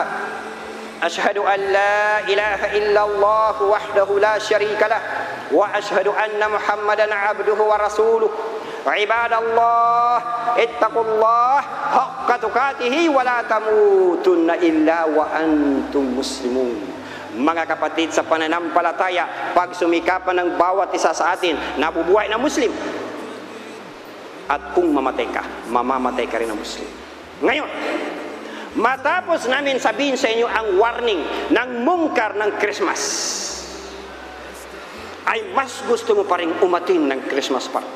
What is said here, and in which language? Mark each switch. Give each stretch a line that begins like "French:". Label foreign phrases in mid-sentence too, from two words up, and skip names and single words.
Arabic: أشهد أن لا إله إلا الله وحده لا شريك له وأشهد أن محمدا عبده ورسوله. عباد الله، اتقوا الله حق تقاته ولا تموتن إلا وأنتم مسلمون.
Filipino: Mga kapatid sa pananampalataya, pag sumikapan ng bawat isa sa atin, nabubuhay na Muslim. At kung mamatay ka, mamamatay ka rin na Muslim. Ngayon, matapos namin sabihin sa inyo ang warning ng mungkar ng Christmas, ay mas gusto mo pa rin umatin ng Christmas party.